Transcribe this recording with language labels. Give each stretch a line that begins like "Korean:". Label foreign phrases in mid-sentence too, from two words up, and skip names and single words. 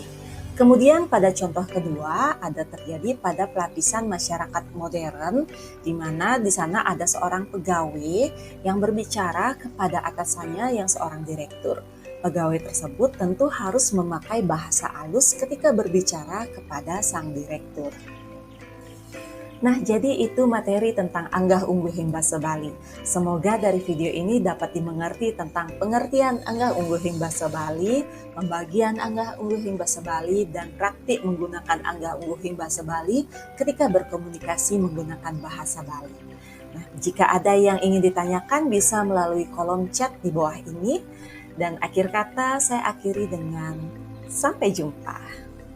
Indonesian: Kemudian pada contoh kedua ada terjadi pada pelapisan masyarakat modern, di mana di sana ada seorang pegawai yang berbicara kepada atasannya yang seorang direktur. Pegawai tersebut tentu harus memakai bahasa halus ketika berbicara kepada sang direktur. Nah, jadi itu materi tentang Anggah Ungguhing Basa Bali. Semoga dari video ini dapat dimengerti tentang pengertian Anggah Ungguhing Basa Bali, pembagian Anggah Ungguhing Basa Bali, dan praktik menggunakan Anggah Ungguhing Basa Bali ketika berkomunikasi menggunakan bahasa Bali. Nah, jika ada yang ingin ditanyakan bisa melalui kolom chat di bawah ini. Dan akhir kata saya akhiri dengan sampai jumpa.